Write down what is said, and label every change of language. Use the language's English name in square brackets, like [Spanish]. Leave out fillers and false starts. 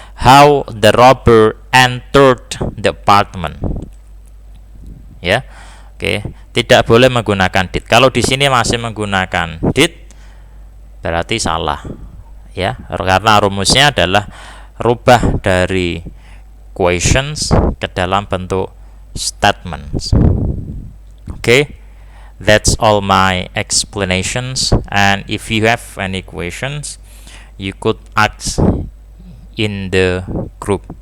[English] How the robber entered the apartment. [Indonesian] Ya. Oke, tidak boleh menggunakan did. Kalau di sini masih menggunakan did, berarti salah, ya, karena rumusnya adalah rubah dari questions ke dalam bentuk statements. [English] Okay, that's all my explanations, and if you have any questions, you could ask in the group.